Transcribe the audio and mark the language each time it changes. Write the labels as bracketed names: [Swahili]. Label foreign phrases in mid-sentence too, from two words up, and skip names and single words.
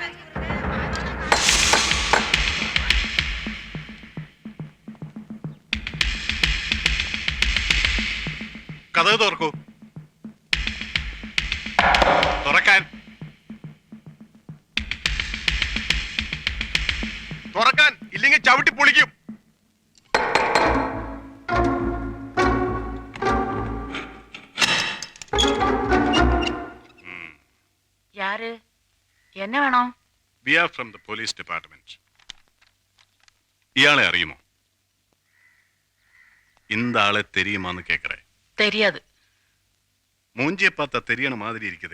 [Malayalam] കഥ തുറക്കൂ. തുറക്കാൻ. തുറക്കാൻ, ഇല്ലെങ്കിൽ ചവിട്ടി പൊളിക്കും. [Tamil] யாரு? என்ன வேணும்? [English] We are from the police department. [Malayalam] ഇയാളെ അറിയുമോ? [Tamil] இந்த ஆளை தெரியுமான்னு கேட்கிறேன். தெரியாது. மூஞ்சியை பார்த்தா தெரியன மாதிரி இருக்குதே.